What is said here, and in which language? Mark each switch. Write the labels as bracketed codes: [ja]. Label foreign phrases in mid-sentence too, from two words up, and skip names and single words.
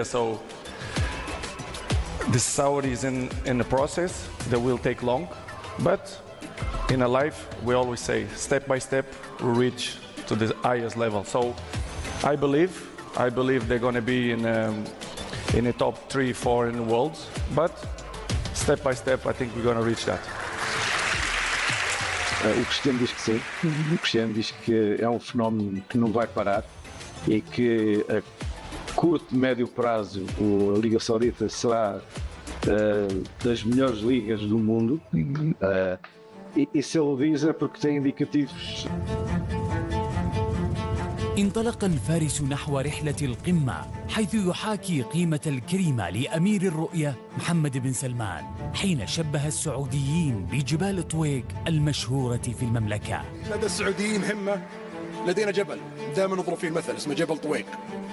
[en] So the Saudi is in the process that will take long, but in a life we always say step by step we reach to the highest level. So I believe they're going to be in the top 3-4 in the world, but step by step I think we're going to reach that. [pt] O Cristiano diz que sim, o Cristiano diz que é um fenómeno que não vai parar e que a curto e médio prazo a Liga Saudita será das melhores ligas do mundo, e se ele diz é porque tem indicativos. [ar] انطلق الفارس نحو رحلة القمة حيث يحاكي قيمة الكريمة لأمير الرؤية محمد بن سلمان حين شبه السعوديين بجبال طويق المشهورة في المملكة. لدى السعوديين همة، لدينا جبل دائما نضرب فيه المثل اسمه جبل طويق.